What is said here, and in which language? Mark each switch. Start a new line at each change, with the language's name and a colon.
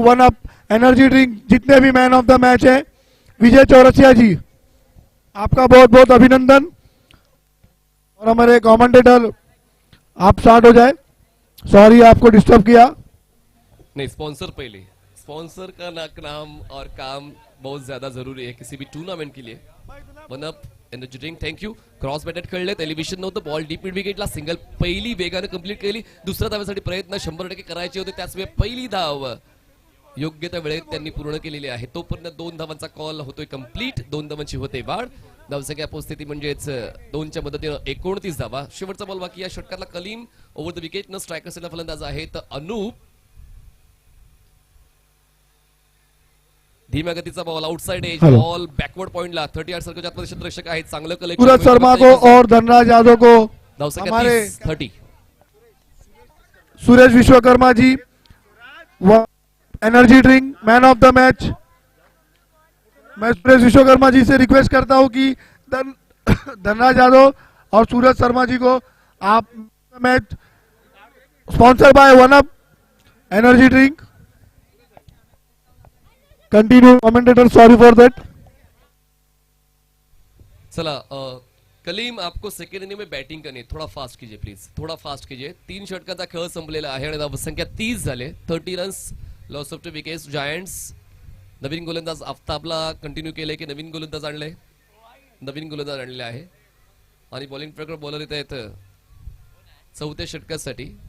Hindi: One up energy drink, जितने भी man of the match है, विजय चौरसिया जी आपका बहुत बहुत अभिनंदन. और हमारे कमेंटेटर आप स्टार्ट हो जाए. सॉरी आपको डिस्टर्ब किया. नहीं, स्पॉन्सर पहले. स्पॉन्सर का नाम और काम बहुत ज्यादा जरूरी है किसी भी टूर्नामेंट के लिए.
English: One up energy drink, thank you.
Marathi: Cross batted खेळले, एलिव्हेशन नव्हतं. बॉल डीप मिड विकेटला, सिंगल पहिली वेगाने कंप्लीट केली. दुसऱ्या धावेसाठी प्रयत्न 100% करायचे होते, त्याच वेळी पहिली धाव योग्य त्या वेळेत त्यांनी पूर्ण केलेली आहे. तोपर्यंत 2 धावांचा कॉल होतोय कंप्लीट. 2 धावांची होते वाढ. धावसंख्या पोहोचते म्हणजेच 2च्या मदतीनं 29 धावा. शेवटचा बॉल बाकी या षटकातला कलीम ओव्हर द विकेट न स्ट्रायकर सेटला फलंदाज आहेत अनूप. धीम्या गतीचा ball, outside age ball, backward पॉइंटला 38 सर्कलच्या आतमध्ये क्षेत्ररक्षक आहेत. चांगलं कलेक्शन.
Hindi: सूरज शर्मा को और धनराज यादव को, हमारे 30. Suresh Vishwakarma ji energy drink man of the match. मैं सुरेश विश्वकर्मा जी से रिक्वेस्ट करता हूं कि धनराज यादव और सूरज शर्मा जी को आप match sponsor by one up energy drink.
English: Continue commentator, sorry for that.
Hindi: चला कलीम, आपको सेकंड इनिंग में बैटिंग करनी है. थोड़ा फास्ट कीजिए प्लीज, थोड़ा फास्ट कीजिए.
Marathi: 3 षटकाचा खेळ संपलेला आहे आणि धावसंख्या 30 झाले.
English: 30 runs, loss of 2 wickets.
Marathi: Giants नवीन गोलंदाज आफ्ताबला कंटिन्यू केले की नवीन गोलंदाज आणले? नवीन गोलंदाज आणले आहे आणि बॉलिंग ट्रॅकर बॉलर येत आहेत 4थ्या षटकासाठी.